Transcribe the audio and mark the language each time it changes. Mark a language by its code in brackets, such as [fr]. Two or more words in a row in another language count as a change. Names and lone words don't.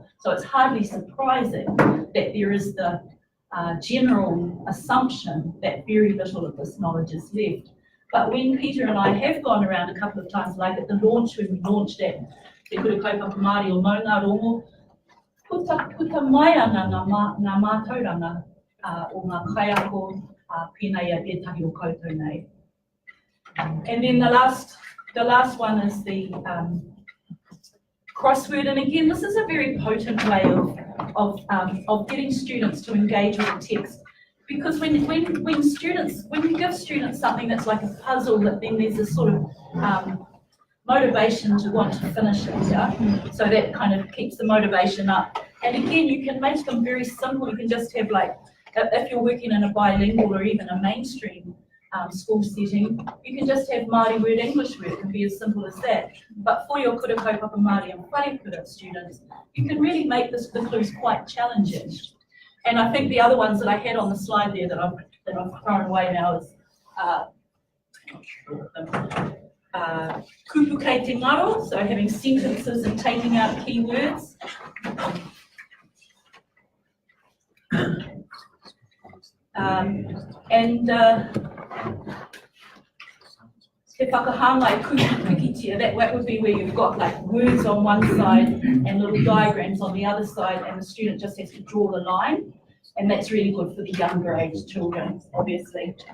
[en] So it's hardly surprising that there is the general assumption that very little of this knowledge is left. But when Peter and I have gone around a couple of times, like at the launch, when we launched that Te Kura Kaupapa Māori o Maunga Rongo, [mi] puta mai ana ngā mātauranga o ngā kaiako pēnei a ētahi o koutou nei. [en] And then the last one is the crossword, and again, this is a very potent way of getting students to engage with the text. Because when you give students something that's like a puzzle, that then there's a sort of motivation to want to finish it, yeah? So that kind of keeps the motivation up. And again, you can make them very simple. You can just have, like, if you're working in a bilingual or even a mainstream school setting, you can just have Māori word, English word. It can be as simple as that. But for your [mi] kura kaupapa Māori [en] and [mi] whare kura [en] students, you can really make the clues quite challenging. And I think the other ones that I had on the slide there that I've thrown away now is [mi] kupu kei te ngaro, [en] so having sentences and taking out keywords. [mi] Te whakahangai kukitia, [en] that would be where you've got like words on one side and little diagrams on the other side, and the student just has to draw the line, and that's really good for the younger age children, obviously.